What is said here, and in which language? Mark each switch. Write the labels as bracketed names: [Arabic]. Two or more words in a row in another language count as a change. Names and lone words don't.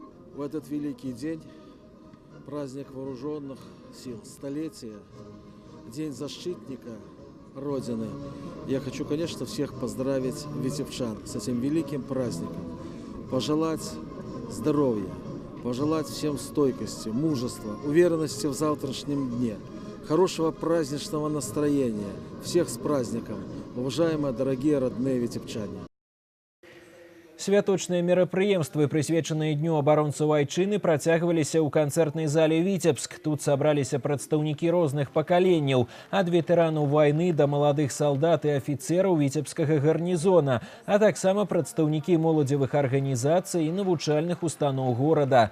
[Russian] В этот великий день, праздник вооруженных сил, столетия, День защитника Родины, я хочу, конечно, всех поздравить витебчан с этим великим праздником, пожелать здоровья, пожелать всем стойкости, мужества, уверенности в завтрашнем дне, хорошего праздничного настроения. Всех с праздником, уважаемые, дорогие, родные витебчане. [Belarusian] Святочныя мерапрыемствы, прысвечаныя Дню абаронцаў Айчыны, працягваліся ў канцэртнай зале «Віцебск». Тут сабраліся прадстаўнікі розных пакаленняў, ад ветэранаў вайны да маладых салдат і афіцэраў віцебскага гарнізона, а таксама прадстаўнікі моладзевых арганізацый і навучальных устаноў горада.